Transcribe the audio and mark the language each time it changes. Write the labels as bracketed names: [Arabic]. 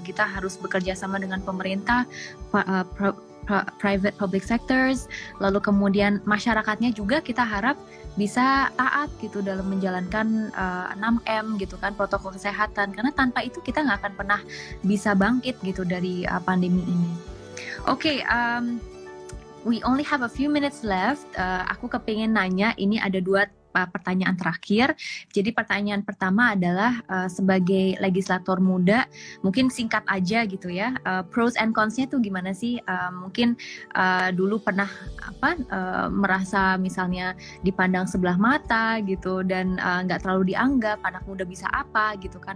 [Indonesian] Kita harus bekerja sama dengan pemerintah, [English] private public sectors, [Indonesian] lalu kemudian masyarakatnya juga kita harap bisa taat gitu dalam menjalankan 6M gitu kan, protokol kesehatan, karena tanpa itu kita nggak akan pernah bisa bangkit gitu dari pandemi ini. [English] Oke, we only have a few minutes left. [Indonesian] Aku kepengen nanya, ini ada 2 pertanyaan terakhir. Jadi pertanyaan pertama adalah sebagai legislator muda, mungkin singkat aja gitu ya, [English] pros and cons- [Indonesian] nya tuh gimana sih? Mungkin dulu pernah merasa misalnya dipandang sebelah mata gitu, dan nggak terlalu dianggap, anak muda bisa apa gitu kan?